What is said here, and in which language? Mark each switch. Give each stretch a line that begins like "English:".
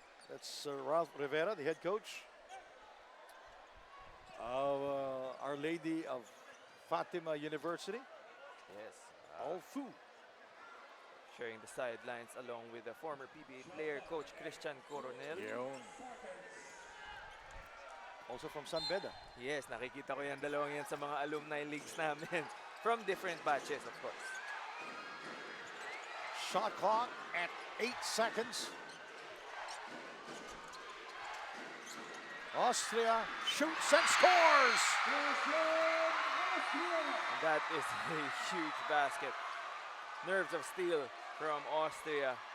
English: That's Ralph Rivera, the head coach of Our Lady of Fatima University. Yes. OLFU. Sharing the sidelines along with the former PBA player, Coach Christian Coronel.
Filipino: Yun.
English: Also from San Beda.
Filipino: Yes, nakikita ko yan dalawang yan sa mga alumni leagues namin.
English: From different batches, of course. Shot clock at 8 seconds. Austria shoots and scores! And that is a huge basket. Nerves of steel from Austria.